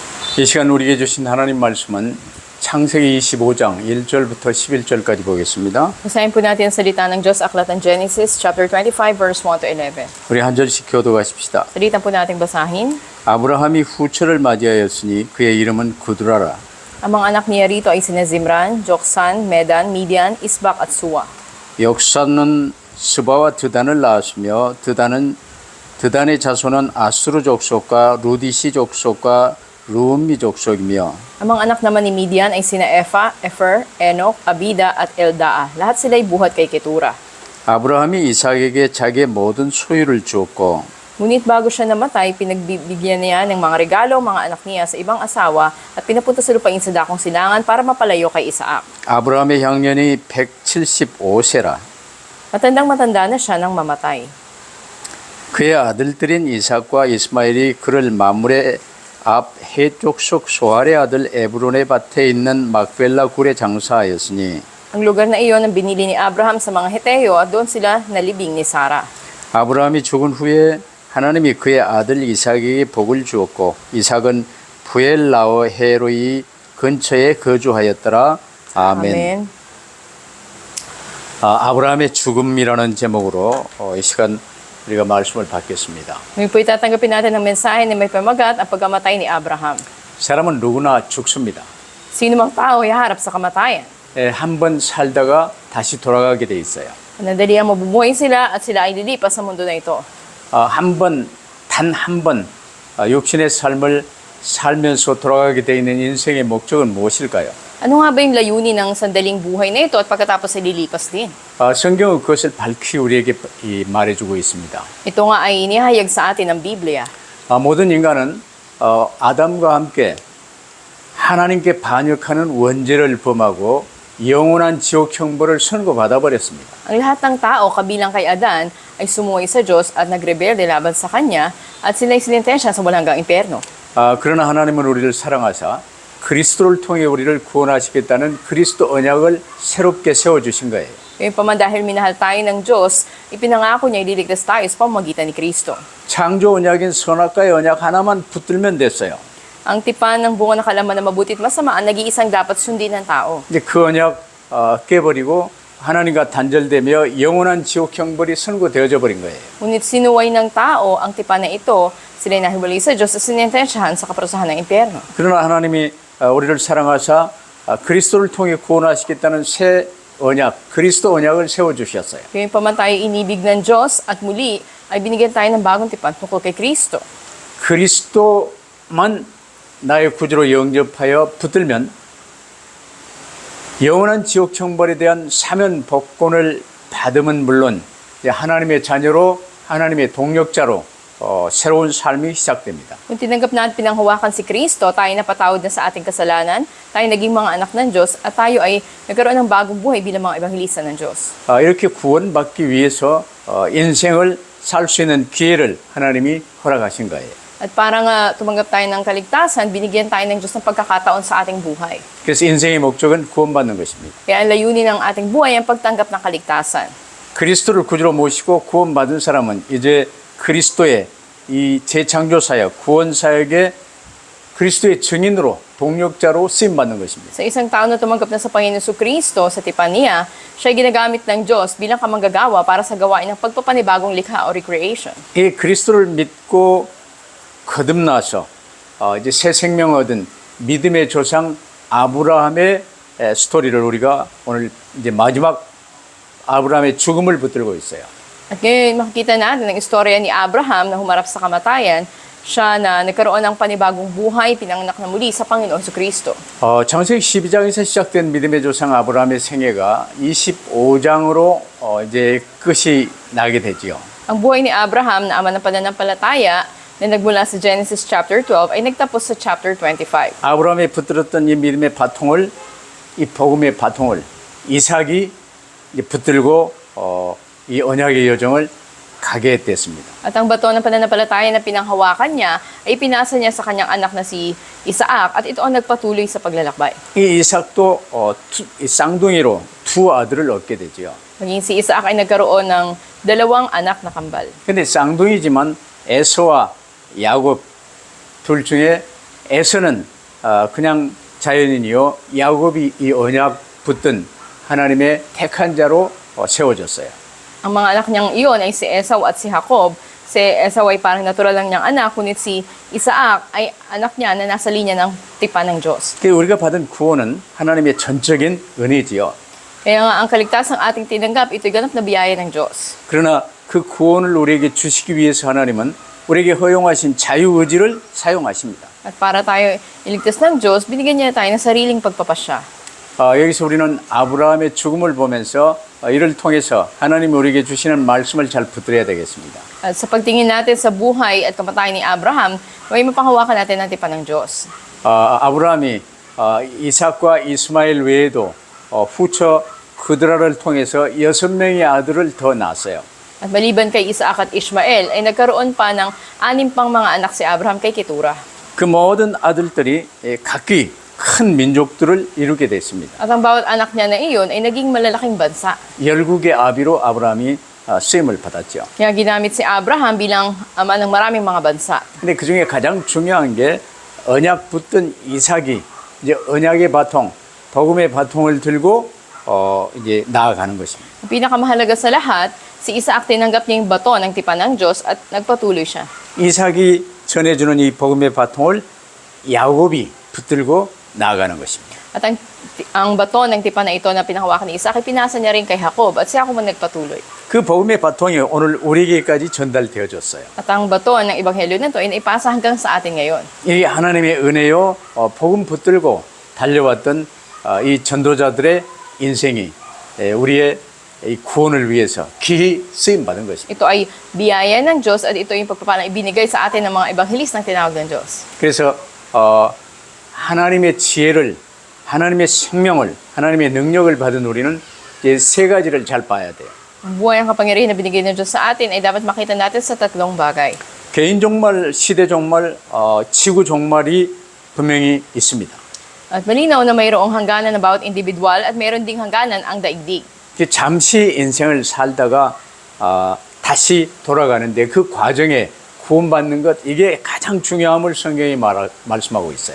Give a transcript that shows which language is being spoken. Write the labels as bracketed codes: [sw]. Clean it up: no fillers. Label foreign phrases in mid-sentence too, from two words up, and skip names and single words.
[ko] 이 시간 우리에게 주신 하나님 말씀은 창세기 25장 1절부터 11절까지 보겠습니다. [tl] Basahin po natin ang salita ng Diyos, Aklat ng Genesis, [en] chapter 25, verse 1 to 11. [ko] 우리 한 절씩 교도하십시다. [tl] Salita po nating basahin. [ko] 아브라함이 후처를 맞이하였으니 그의 이름은 구드라라. [tl] Ang mga anak niya rito ay sina Zimran, Joksan, Medan, Midian, Isbak at Suwa. [ko] 역사는 스바와 드단을 낳았으며 드단의 자손은 아수르 족속과 루디시 족속과 루음미 족속이며 [tl] Ang mga anak naman ni Midian ay sina Efa, Efer, Enok, Abida at Eldaa. Lahat sila'y buhat kay Ketura. [ko] 아브라함이 이삭에게 자기의 모든 소유를 주었고 [tl] Ngunit bago siya namatay, pinagbibigyan niya ng mga regalo ang mga anak niya sa ibang asawa at pinapunta sa lupain sa dakong silangan para mapalayo kay Isaac. [ko] 아브라함의 향년이 175세라. [tl] Matandang-matanda na siya nang mamatay. [ko] 그의 아들들인 이삭과 이스마엘이 그를 마물의 앞 해족속 소알의 아들 에브론의 밭에 있는 막벨라 굴에 장사하였으니 [tl] Ang lugar na iyon ang binili ni Abraham sa mga Heteo at doon sila nalibing ni Sarah. [ko] 아브라함이 죽은 후에 하나님이 그의 아들 이삭에게 복을 주었고 이삭은 부엘라오 헤로이 근처에 거주하였더라. 아멘. [tl] Amen. [ko] 아브라함의 죽음이라는 제목으로 이 시간 우리가 말씀을 받겠습니다. [tl] Ngayon po itatanggapin natin ang mensahe na may pamagat ang pagkamatay ni Abraham. [ko] 사람은 누구나 죽습니다. [tl] Sino mang tao ay haharap sa kamatayan. [ko] 한 번 살다가 다시 돌아가게 돼 있어요. [tl] Nadali ang mabubuhay sila at sila ay lilipas sa mundo na ito. [ko] 단 한 번 육신의 삶을 살면서 돌아가게 돼 있는 인생의 목적은 무엇일까요? [tl] Ano nga ba yung layunin ng sandaling buhay na ito at pagkatapos ay lilipas din? [ko] 성경은 그것을 밝히 우리에게 말해주고 있습니다. [tl] Ito nga ay inihayag sa atin ng Biblia. [ko] 모든 인간은 아담과 함께 하나님께 반역하는 원죄를 범하고 영원한 지옥 형벌을 선고받아 버렸습니다. [tl] Ang lahat ng tao kabilang kay Adan ay sumuway sa Diyos at nagrebelde laban sa Kanya at sila'y sinintensya sa walang hanggang impyerno. [ko] 그러나 하나님은 우리를 사랑하사 그리스도를 통해 우리를 구원하시겠다는 그리스도 언약을 새롭게 세워주신 거예요. [tl] Gayunpaman dahil minahal tayo ng Diyos, ipinangako niya ililigtas tayo sa pamamagitan ni Kristo. [ko] 창조 언약인 선악과의 언약 하나만 붙들면 됐어요. [tl] Ang tipan ng bunga ng kalaman na mabuti at masama ang nag-iisang dapat sundin ng tao. [ko] 이제 그 언약 깨버리고 하나님과 단절되며 영원한 지옥 형벌이 선고되어져 버린 거예요. [tl] Ngunit sinuway ng tao ang tipan na ito, sila'y nahiwalay sa Diyos at sinintensyahan sa kaparusahan ng impyerno. [ko] 그러나 하나님이 우리를 사랑하사 그리스도를 통해 구원하시겠다는 새 언약, 그리스도 언약을 세워주셨어요. [tl] Gayunpaman tayo inibig ng Diyos at muli ay binigyan tayo ng bagong tipan tungkol kay Kristo. [ko] 그리스도만 나의 구주로 영접하여 붙들면 영원한 지옥 형벌에 대한 사면 복권을 받으면 물론 하나님의 자녀로 하나님의 동력자로 새로운 삶이 시작됩니다. [tl] Kung tinanggap natin pinanghawakan si Kristo, tayo napatawad na sa ating kasalanan, tayo naging mga anak ng Diyos, at tayo ay nagkaroon ng bagong buhay bilang mga ebanghelista ng Diyos. [ko] 이렇게 구원받기 위해서 인생을 살 수 있는 기회를 하나님이 허락하신 거예요. [tl] At para nga tumanggap tayo ng kaligtasan, binigyan tayo ng Diyos ng pagkakataon sa ating buhay. [ko] 그래서 인생의 목적은 구원받는 것입니다. [tl] Kaya ang layunin ng ating buhay ang pagtanggap ng kaligtasan. [ko] 그리스도를 구주로 모시고 구원받은 사람은 이제 그리스도의 이 재창조사역, 구원사역의 그리스도의 증인으로 동력자로 쓰임받는 것입니다. [tl] Sa isang tao na tumanggap na sa Panginoon Kristo sa tipan niya, siya ay ginagamit ng Diyos bilang kamanggagawa para sa gawain ng pagpapanibagong likha o recreation. [ko] 이 그리스도를 믿고 거듭나서 이제 새 생명 얻은 믿음의 조상 아브라함의 스토리를 우리가 오늘 이제 마지막 아브라함의 죽음을 붙들고 있어요. [tl] At ngayon makikita natin ang istorya ni Abraham na humarap sa kamatayan, siya na nagkaroon ng panibagong buhay, pinanganak na muli sa Panginoon Kristo. [ko] 창세기 12장에서 시작된 믿음의 조상 아브라함의 생애가 25장으로 이제 끝이 나게 되지요. [tl] Ang buhay ni Abraham na ama ng pananampalataya na nagmula sa Genesis chapter 12 ay nagtapos sa chapter 25. [ko] 아브라함이 붙들었던 이 믿음의 바통을, 이 복음의 바통을 이삭이 이제 붙들고 이 언약의 여정을 가게 됐습니다. [tl] At ang bato ng pananampalataya na pinanghawakan niya ay pinasa niya sa kanyang anak na si Isaac at ito ang nagpatuloy sa paglalakbay. [ko] 이 이삭도 이 쌍둥이로 두 아들을 얻게 되지요. [tl] Maging si Isaac ay nagkaroon ng dalawang anak na kambal. [ko] 근데 쌍둥이지만 에서와 야곱 둘 중에 에서는 그냥 자연인이요 야곱이 이 언약 붙든 하나님의 택한 자로 세워졌어요. [tl] Ang mga anak niyang iyon ay si Esau at si Jacob. Si Esau ay parang natural lang niyang anak, ngunit si Isaac ay anak niya na nasa linya ng tipan ng Diyos. [ko] 그 우리가 받은 구원은 하나님의 전적인 은혜지요. [tl] Kaya nga ang kaligtasang ating tinanggap, ito'y ganap na biyaya ng Diyos. [ko] 그러나 그 구원을 우리에게 주시기 위해서 하나님은 우리에게 허용하신 자유의지를 사용하십니다. [tl] At para tayo iligtas ng Diyos, binigyan niya tayo ng sariling pagpapasya. [ko] 여기서 우리는 아브라함의 죽음을 보면서 이를 통해서 하나님이 우리에게 주시는 말씀을 잘 붙들어야 되겠습니다. [tl] At sa pagtingin natin sa buhay at kamatayan ni Abraham, may mapanghawakan natin ng tipan ng Diyos. [ko] 아브라함이 이삭과 이스마엘 외에도 후처 그드라를 통해서 6명의 아들을 더 낳았어요. [tl] At maliban kay Isaac at Ishmael, ay nagkaroon pa ng 6 pang mga anak si Abraham kay Ketura. [ko] 그 모든 아들들이 각기 큰 민족들을 이루게 됐습니다. [tl] At ang bawat anak niya na iyon ay naging malalaking bansa. [ko] 열국의 아비로 아브라함이 쓰임을 받았죠. [tl] Kaya ginamit si Abraham bilang ama ng maraming mga bansa. [ko] 근데 그 중에 가장 중요한 게 언약 붙든 이삭이 이제 언약의 바통, 복음의 바통을 들고 이제 나아가는 것입니다. [tl] Ang pinakamahalaga sa lahat, si Isaac tinanggap niya yung bato ng tipan ng Diyos at nagpatuloy siya. [ko] 이삭이 전해주는 이 복음의 바통을 야곱이 붙들고 나아가는 것입니다. [tl] At ang bato ng tipan na ito na pinahawakan ni Isaac, pinasa niya rin kay Jacob at si Jacob ang nagpatuloy. [ko] 그 복음의 바통이 오늘 우리에게까지 전달되어졌어요. [tl] At ang bato ng ebanghelyo nito ay naipasa hanggang sa atin ngayon. [ko] 이게 하나님의 은혜요, 복음 붙들고 달려왔던 이 전도자들의 인생이 우리의 이 구원을 위해서 귀히 쓰임 받은 것입니다. [tl] Ito ay biyaya ng Diyos at ito yung pagpapalang ibinigay sa atin ng mga ebanghelist ng tinawag ng Diyos. [ko] 그래서 하나님의 지혜를, 하나님의 생명을, 하나님의 능력을 받은 우리는 이제 세 가지를 잘 봐야 돼요. [tl] Ang buhay ang kapangyarihan na binigay ng Diyos sa atin ay dapat makita natin sa 3 bagay. [ko] 개인 종말, 시대 종말, 지구 종말이 분명히 있습니다. [tl] At malinaw na mayroong hangganan na bawat individual at mayroon ding hangganan ang daigdig. [ko] 잠시 인생을 살다가 다시 돌아가는데 그 과정에 구원받는 것 이게 가장 중요함을 성경이 말씀하고 있어요.